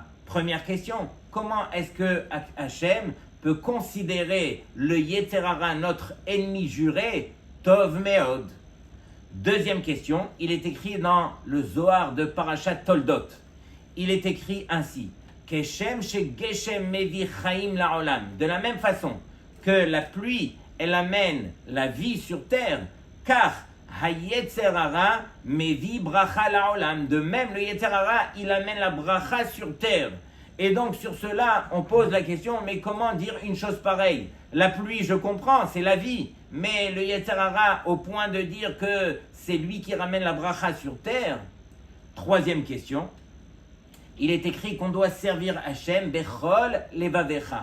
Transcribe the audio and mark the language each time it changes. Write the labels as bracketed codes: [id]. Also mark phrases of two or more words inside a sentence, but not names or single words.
[fr] Première question, comment est-ce que Hachem peut considérer le [he] יצר הרע, [fr] notre ennemi juré, [he] טוב מאוד? [fr] Deuxième question, il est écrit dans le Zohar de Parashat Toldot. Il est écrit ainsi, [he] כשם שגשם מביא חיים לעולם. [fr] De la même façon que la pluie, elle amène la vie sur terre, [he] כך היצר הרע מביא ברכה לעולם. [fr] De même, le [he] יצר הרע, [fr] il amène la bracha sur terre. Et donc, sur cela, on pose la question, mais comment dire une chose pareille? La pluie, je comprends, c'est la vie. Mais le [he] יצר הרע, [fr] au point de dire que c'est lui qui ramène la bracha sur terre. Troisième question. Il est écrit qu'on doit servir Hachem, [he] בכל לבבך.